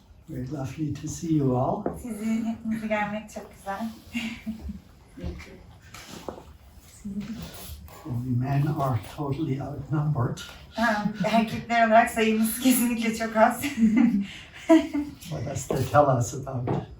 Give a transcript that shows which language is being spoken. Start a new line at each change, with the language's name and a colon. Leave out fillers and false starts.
English: Very lovely to see you all.
Turkish: Sizi hepinizi görmek çok güzel.
English: We men are totally outnumbered.
Turkish: Erkekler olarak sayımız kesinlikle çok az.
English: What does that tell us about?